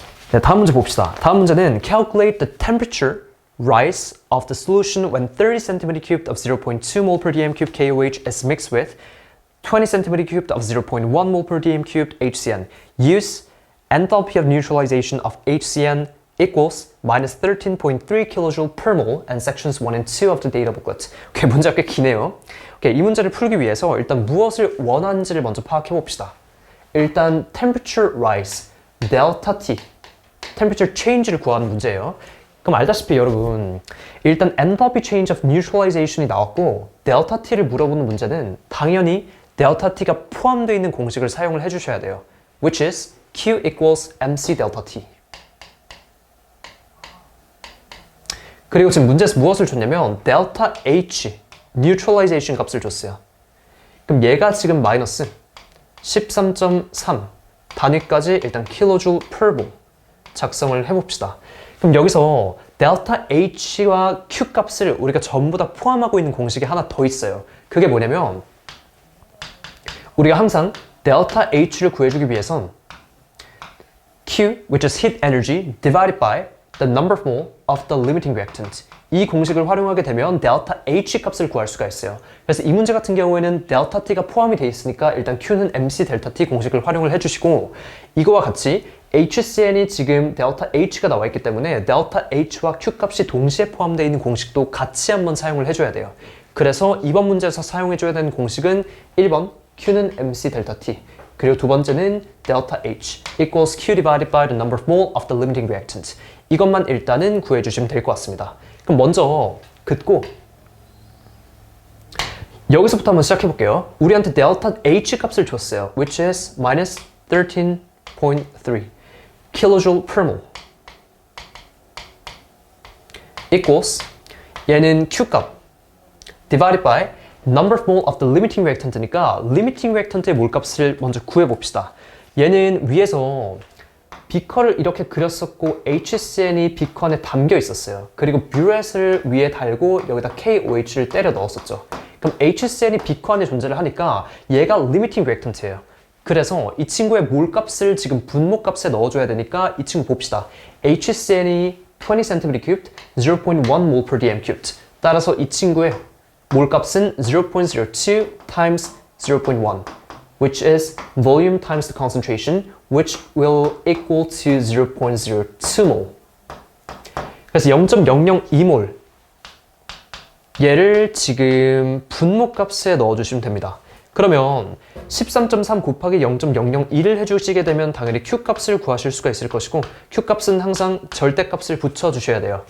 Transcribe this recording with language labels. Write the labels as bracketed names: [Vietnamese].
[Korean] 네, 다음 문제 봅시다. 다음 문제는 [English] calculate the temperature rise of the solution when 30 cm cubed of 0.2 mol per dm cubed KOH is mixed with 20 cm cubed of 0.1 mol per dm cubed HCN. Use enthalpy of neutralization of HCN equals minus 13.3 kJ per mole and sections 1 and 2 of the data booklet. [Korean] 오케이, 문제가 꽤 기네요. 오케이, 이 문제를 풀기 위해서 일단 무엇을 원하는지를 먼저 파악해 봅시다. 일단 temperature rise, delta T, temperature change를 구하는 문제예요. 그럼 알다시피 여러분, 일단 enthalpy change of neutralization이 나왔고 delta T를 물어보는 문제는 당연히 delta T가 포함되어 있는 공식을 사용을 해주셔야 돼요. [English] Which is Q equals MC delta T. [Korean] 그리고 지금 문제에서 무엇을 줬냐면 delta H, neutralization 값을 줬어요. 그럼 얘가 지금 마이너스 13.3 단위까지 일단 킬로줄 per mole 작성을 해봅시다. 그럼 여기서 delta H와 Q 값을 우리가 전부 다 포함하고 있는 공식이 하나 더 있어요. 그게 뭐냐면 우리가 항상 delta H를 구해주기 위해선 [English] Q, which is heat energy, divided by the number of mole of the limiting reactant. [Korean] 이 공식을 활용하게 되면 delta H 값을 구할 수가 있어요. 그래서 이 문제 같은 경우에는 delta T가 포함이 되어 있으니까 일단 Q는 MC delta T 공식을 활용을 해주시고 이거와 같이 HCN이 지금 delta H가 나와 있기 때문에 delta H와 Q 값이 동시에 포함되어 있는 공식도 같이 한번 사용을 해줘야 돼요. 그래서 이번 문제에서 사용해줘야 되는 공식은 1번 Q는 MC delta T 그리고 두 번째는 [English] delta H equals Q divided by the number of mole of the limiting reactant. [Korean] 이것만 일단은 구해주시면 될 것 같습니다. 그럼 먼저 긋고 여기서부터 한번 시작해 볼게요. 우리한테 delta H 값을 줬어요. [English] Which is minus 13.3 kJ per mole equals 얘는 Q 값 divided by number of mole of the limiting reactant니까 [Korean] limiting reactant의 몰 값을 먼저 구해 봅시다. 얘는 위에서 비커를 이렇게 그렸었고 HCN이 비커 안에 담겨 있었어요. 그리고 뷰렛을 위에 달고 여기다 KOH를 때려 넣었었죠. 그럼 HCN이 비커 안에 존재를 하니까 얘가 limiting reactant예요. 그래서 이 친구의 몰 값을 지금 분모 값에 넣어줘야 되니까 이 친구 봅시다. HCN이 20 cm cubed, 0.1 mol per dm cubed. 따라서 이 친구의 몰 값은 [English] 0.02 times 0.1 which is volume times the concentration which will equal to 0.02 mol. [Korean] 그래서 0.002몰 얘를 지금 분모 값에 넣어주시면 됩니다. 그러면 13.3 곱하기 0.001을 해주시게 되면 당연히 Q 값을 구하실 수가 있을 것이고 Q 값은 항상 절대값을 붙여주셔야 돼요.